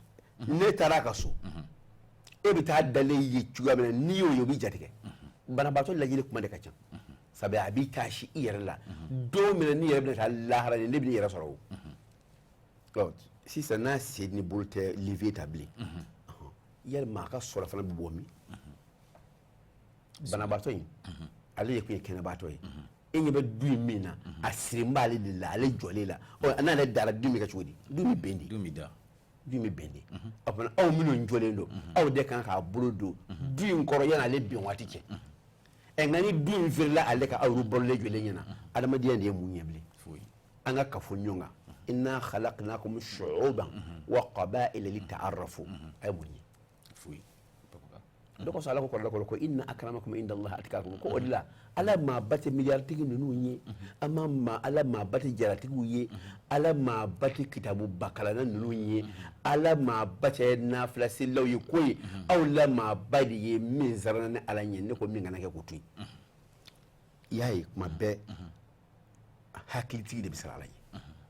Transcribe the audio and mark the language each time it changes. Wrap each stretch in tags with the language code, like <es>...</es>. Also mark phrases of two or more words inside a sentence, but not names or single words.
<bm>ne taara ka so e bɛ taa dalen ye cogoya min na n'i y'o ye o b'i jatigɛ banabaatɔ lajɛli kuma de ka ca sabu a b'i kasi i yɛrɛ la don min na n'i yɛrɛ bɛna taa lahara de ne bɛ n'i yɛrɛ sɔrɔ o sisan n'a sen ni bolo tɛ levier ta bilen yalima a ka sɔrɔ fana bɛ bɔ min banabaatɔ in ale de tun ye kɛnɛbaatɔ ye e ɲɛ bɛ du in min na a sirin b'ale de la ale jɔlen la n'ale dara du min kɛ cogo di du min bɛn de du min da du min bɛn de o fana aw minnu jɔlen don aw de kan k'a bolo don du in kɔrɔ yan'ale bɛn waati cɛ nka ni du in feerela ale ka aw balolen jɔlen ɲɛna adamadenya de ye mun ɲɛ bilen an ka kafo ɲɔgɔn kan</bm> <ar>إنا خلقناكم شعوبا وقبائل لتعارفوا</ar> <bm>a ye mun ye dɔw ko sɔ ala ko kɔrɔdɔ ko</bm> <ar>إن أكرمكم عند الله أتقاكم</ar> <bm>ko o de la ala maa ba tɛ miliyarditigi ninnu ye ala maa ba tɛ jaratigiw ye ala maa ba tɛ kitabu bakalana ninnu ye ala maa ba tɛ nafilasilaw ye ko ye aw la maa ba de ye min sarana ni ala ɲɛ ne ko min kana kɛ k'o to yen i y'a ye kuma bɛɛ hakilitigi de bɛ siran ala ɲɛ</bm>